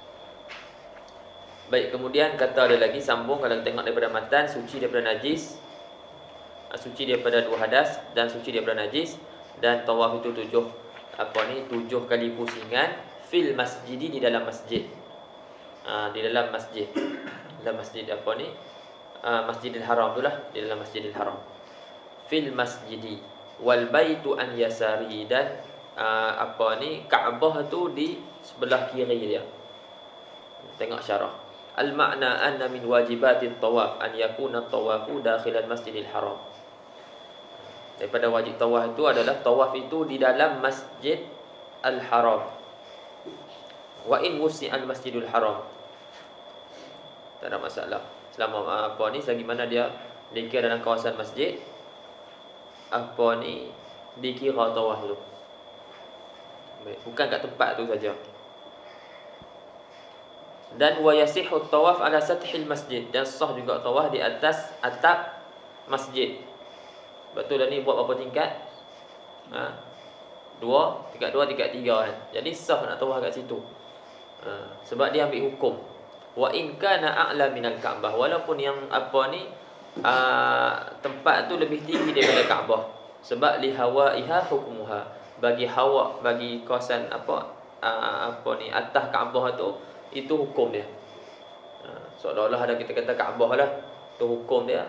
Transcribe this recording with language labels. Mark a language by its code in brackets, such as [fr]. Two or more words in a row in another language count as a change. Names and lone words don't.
[ms] Baik, kemudian kata ada lagi sambung, kalau kita tengok daripada matan, suci daripada najis, suci daripada 2 hadas dan suci daripada najis, dan tawaf itu 7 kali pusingan [ar] في المسجد, [ms] di dalam masjid. Di dalam masjid. Dalam masjid Masjidil Haram tu lah, di dalam Masjidil Haram. [ar] في المسجد والبيت عن يساري, [ms] dan Kaabah tu di sebelah kiri dia. Tengok syarah. [ar] المعنى أن من واجبات الطواف أن يكون الطواف داخل المسجد الحرام. [ms] Daripada wajib tawaf itu adalah tawaf itu di dalam Masjid Al-Haram. [ar] وإن وسع المسجد الحرام, [ms] tak ada masalah. Selama selagi mana dia dikira dalam kawasan masjid, dikira tawaf tu. Baik, bukan kat tempat tu saja. Dan [ar] ويصح الطواف على سطح المسجد, [ms] dan sah juga tawaf di atas atap masjid. Betul dah ni buat berapa tingkat? 2, tingkat 2, tingkat 3 kan. Jadi sah nak tawaf kat situ. Sebab dia ambil hukum. [ar] وإن كان أعلى من الكعبة, [ms] walaupun yang tempat tu lebih tinggi daripada Kaabah. Sebab [ar] لهوائها حكمها, [ms] bagi kawasan atas Kaabah tu, itu hukum dia. Seolah-olah ada kita kata Kaabah lah, tu hukum dia.